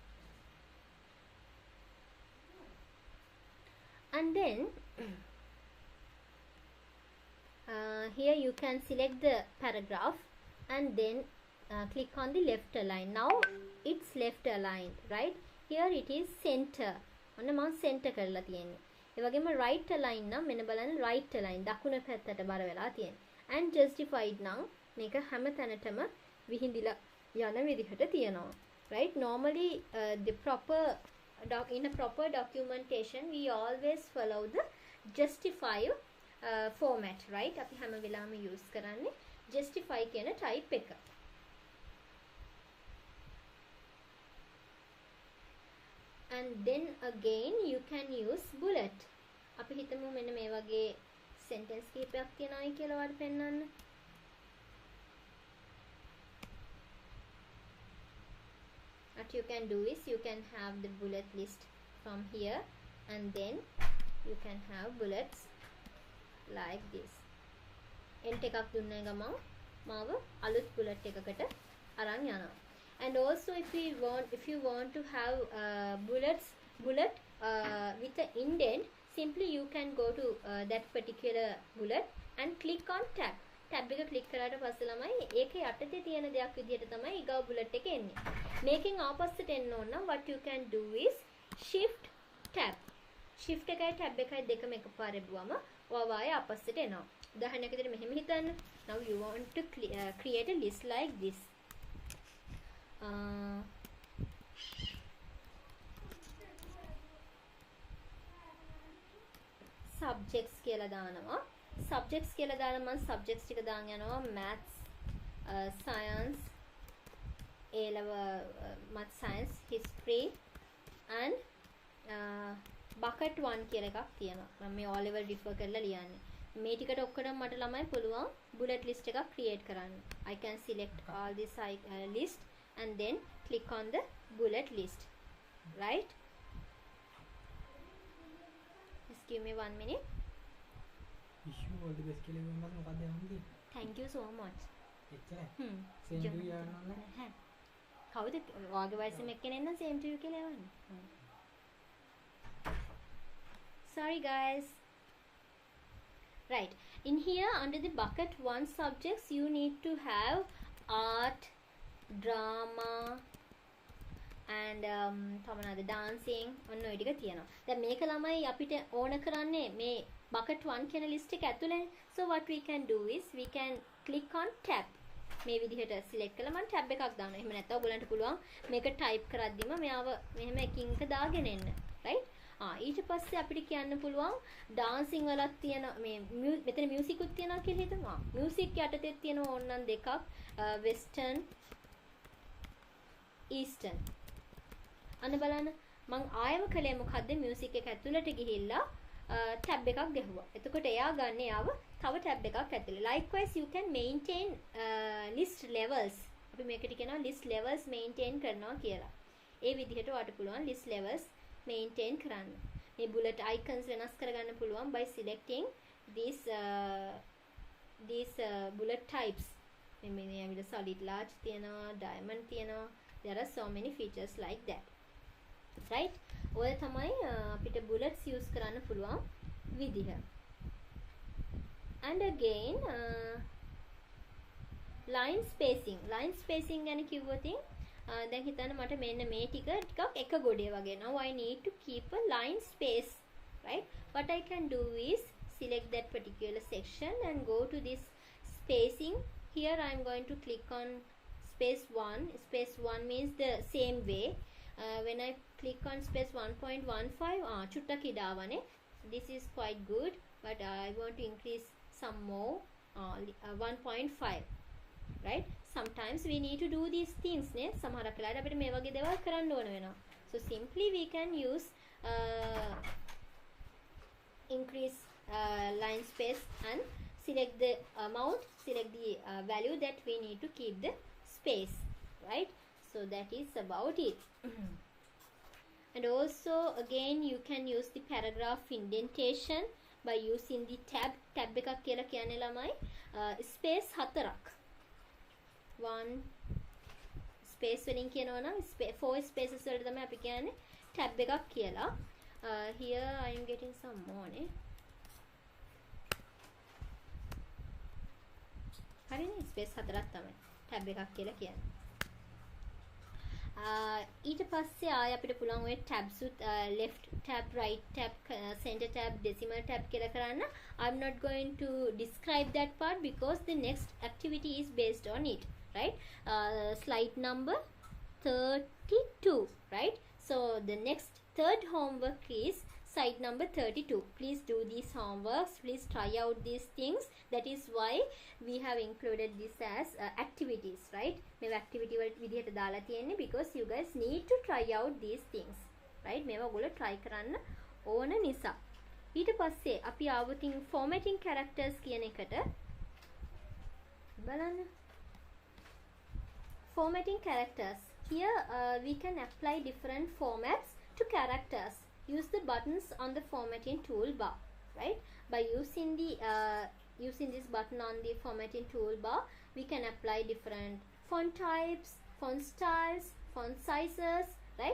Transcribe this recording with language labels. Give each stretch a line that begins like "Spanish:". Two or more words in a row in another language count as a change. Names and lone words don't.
English: And then here you can select the paragraph and then click on the left align. Now it's left aligned, right? Here it is center.
Sinhala: ඔන්න මම center කරලා තියෙන්නේ. ඒ වගේම
English: right align
Sinhala: නම් මෙන්න බලන්න
English: right align
Sinhala: දකුණ පැත්තට බර වෙලා තියෙන්නේ.
English: And justified
Sinhala: නම් මේක හැම තැනටම විහිදිලා යන විදිහට තියෙනවා.
English: Right? Normally in a proper documentation we always follow the justify format, right?
Sinhala: අපි හැම වෙලාවෙම use කරන්නේ justify කියන type එක.
English: And then again you can use bullet.
Sinhala: අපි හිතමු මෙන්න මේ වගේ sentence කීපයක් තියෙනවායි කියලා ඔයාලට පෙන්නන්න.
English: What you can do is you can have the bullet list from here, and then you can have bullets like this.
Sinhala: End එකක් දුන්න ගමන් මාව අලුත් bullet එකකට අරන් යනවා.
English: And also if you want to have bullet with an indent, simply you can go to that particular bullet and click on tab.
Sinhala: tab එක click කරාට පස්සේ ළමයි ඒකේ යටතේ තියෙන දෙයක් විදිහට තමයි ඊගව bullet එක එන්නේ. මේකෙන් ආපස්සට එන්න ඕන නම්
English: what you can do is shift tab.
Sinhala: shift එකයි tab එකයි දෙකම එකපාරේ බුවම ඔයාව ආයේ ආපස්සට එනවා. උදාහරණයක් විදිහට මෙහෙම හිතන්න.
English: now you want to create a list like this.
Sinhala: subjects කියලා දානවා. subjects කියලා දාලා මම subjects ටික දාන් යනවා
English: maths, science, A level math science, history and bucket 1
Sinhala: කියලා එකක් තියෙනවා. මම මේ O level refer කරලා ලියන්නේ. මේ ටිකට ඔක්කොම මට ළමයි පුළුවන්
English: bullet list
Sinhala: එකක් create කරන්න.
English: I can select all this list and then click on the bullet list. Right? Just give me 1 minute. Issue all the best
Sinhala: කියලා මම මොකක්ද යන්නේ?
English: Thank you so much.
Sinhala: එච්චරයි.
English: same to you
Sinhala: යනවා. කවුද ඔයාගේ වයසේ මෙක්කෙනෙක් නම්
English: same to you
Sinhala: කියලා යවන්නේ?
English: Sorry guys. Right, in here under the bucket 1 subjects you need to have art, drama and තමනද dancing
Sinhala: ඔන්න ඔය ටික තියෙනවා. දැන් මේක ළමයි අපිට ඕන කරන්නේ මේ bucket 1 කියන list එක ඇතුළේ. So what we can do is we can click on tab. මේ විදිහට select කළා මම tab එකක් දානවා. එහෙම නැත්නම් ඔයගලන්ට පුළුවන් මේක type කරද්දිම මෙයාව මෙහෙම එකින් එක දාගෙන එන්න. right? ඊට පස්සේ අපිට කියන්න පුළුවන් ඩාන්සින් වලක් තියෙන මේ මෙතන මියුසික් උත් තියෙනවා කියලා හිතමු. මියුසික් යටතේ තියෙන ඕනනම් දෙකක්
English: Western Eastern.
Sinhala: අන්න බලන්න මං ආයම කළේ මොකද්ද මියුසික් එක ඇතුළට ගිහිල්ලා ටැබ් එකක් ගැහුවා. එතකොට එයා ගන්න යාව තව ටැබ් එකක් ඇතුළේ.
English: Likewise you can maintain list levels.
Sinhala: අපි මේකට කියනවා
English: list levels maintain
Sinhala: කරනවා කියලා. ඒ විදිහට ඔයාලට පුළුවන්
English: list levels maintain
Sinhala: කරන්න.
English: මේ bullet icons
Sinhala: වෙනස් කරගන්න පුළුවන්
English: by selecting these bullet types.
Sinhala: මේ ඇවිල්ලා
English: solid large
Sinhala: තියෙනවා, diamond තියෙනවා.
English: There are so many features like that. Right?
Sinhala: ඔය තමයි අපිට bullets use කරන්න පුළුවන් විදිහ.
English: And again line spacing. line spacing
Sinhala: ගැන කිව්වොත් දැන් හිතන්න මට මෙන්න මේ ටිකක් එක ගොඩේ වගේ.
English: Now I need to keep a line space, right? What I can do is select that particular section and go to this spacing. Here I am going to click on space 1. Space 1 means the same way. When I click on space 1.15
Sinhala: චුට්ටක් ඉඩාවනේ.
English: This is quite good, but I want to increase some more 1.5, right? Sometimes we need to do these things
Sinhala: ne සමහරක් වෙලාවට අපිට මේ වගේ දේවල් කරන්න ඕන වෙනවා.
English: So simply we can use increase line space and select the amount, select the value that we need to keep the space, right? So that is about it. And also again you can use the paragraph indentation by using the tab
Sinhala: එකක් කියලා කියන්නේ ළමයි space 4ක් 1 space වලින් කියනවා නම් 4 spaces වලට තමයි අපි කියන්නේ tab එකක් කියලා.
English: Here I am getting some more නේ.
Sinhala: හරිනේ space 4ක් තමයි tab එකක් කියලා කියන්නේ. ඊට පස්සේ ආය අපිට පුළුවන් ඔය tabs උත්
English: left tab, right tab, center tab, decimal tab
Sinhala: කියලා කරන්න.
English: I'm not going to describe that part because the next activity is based on it, right? Slide number 32, right? So the next third homework is slide number 32. Please do these homeworks, please try out these things. That is why we have included this as activities, right?
Sinhala: මේවා activity වල විදිහට දාලා තියෙන්නේ
English: because you guys need to try out these things, right?
Sinhala: මේවා ඔයගොල්ලෝ try කරන්න ඕන නිසා. ඊට පස්සේ අපි ආවතින්
English: formatting characters
Sinhala: කියන එකට බලන්න.
English: Formatting characters. Here we can apply different formats to characters. Use the buttons on the formatting toolbar, right? By using this button on the formatting toolbar, we can apply different font types, font styles, font sizes, right?